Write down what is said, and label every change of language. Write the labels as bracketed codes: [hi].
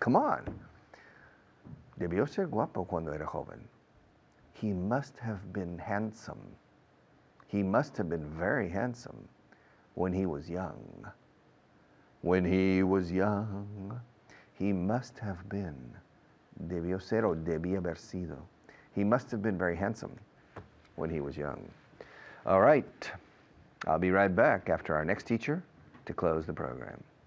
[en] Come on. [es] Debió ser guapo cuando era joven. [en] He must have been handsome. He must have been very handsome when he was young. When he was young. He must have been. [es] Debió ser o debía haber sido. [en] He must have been very handsome when he was young. All right. I'll be right back after our next teacher to close the program.